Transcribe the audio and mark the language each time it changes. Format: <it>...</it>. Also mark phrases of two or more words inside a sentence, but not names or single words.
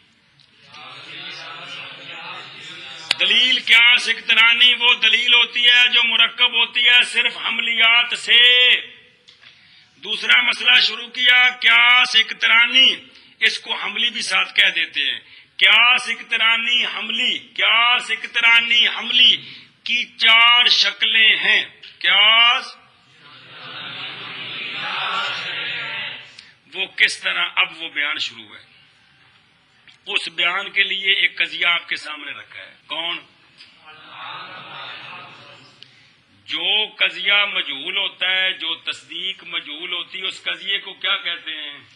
<ur>دلیل قیاس اقترانی وہ دلیل ہوتی ہے جو مرکب ہوتی ہے صرف حملیات سے. دوسرا مسئلہ شروع کیا قیاس اقترانی، اس کو حملی بھی ساتھ کہہ دیتے ہیں. قیاس اقترانی حملی، قیاس اقترانی حملی کی چار شکلیں ہیں. قیاس وہ کس طرح، اب وہ بیان شروع ہے. اس بیان کے لیے ایک قضیہ آپ کے سامنے رکھا ہے. کون؟ جو قضیہ مجہول ہوتا ہے، جو تصدیق مجہول ہوتی ہے، اس قضیے کو کیا کہتے ہیں؟</ur>